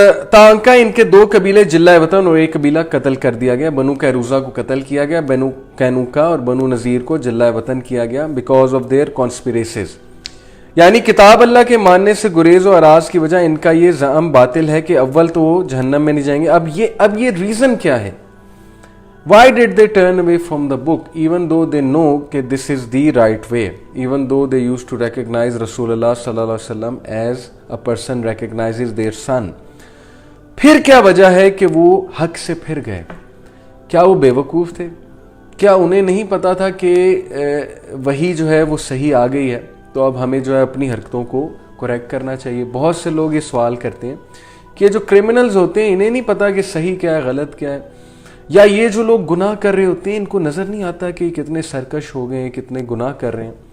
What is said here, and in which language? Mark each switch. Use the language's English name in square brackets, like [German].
[Urdu] تانکہ ان کے 2 قبیلے جلہ وطن اور ایک قبیلہ قتل کر دیا گیا. بنو قیروزہ کو قتل کیا گیا, بنو قینوقا اور بنو نذیر کو جلہ وطن کیا گیا [English] Because of their conspiracies. [Urdu] یعنی کتاب اللہ کے ماننے سے گریز و اراض کی وجہ ان کا یہ زعم باطل ہے کہ اول تو وہ جہنم میں نہیں جائیں گے. اب یہ ریزن کیا ہے؟ [English] Why did they turn away from the book even though they know کہ this is the right way, even though they used to recognize رسول اللہ صلی اللہ علیہ وسلم as a person recognizes their son. [Urdu] پھر کیا وجہ ہے کہ وہ حق سے پھر گئے؟ کیا وہ بے وقوف تھے؟ کیا انہیں نہیں پتا تھا کہ وہی جو ہے وہ صحیح آ گئی ہے تو اب ہمیں جو ہے اپنی حرکتوں کو کریکٹ کرنا چاہیے؟ بہت سے لوگ یہ سوال کرتے ہیں کہ جو کرمنلز ہوتے ہیں انہیں نہیں پتا کہ صحیح کیا ہے غلط کیا ہے, یا یہ جو لوگ گناہ کر رہے ہوتے ہیں ان کو نظر نہیں آتا کہ کتنے سرکش ہو گئے ہیں, کتنے گناہ کر رہے ہیں.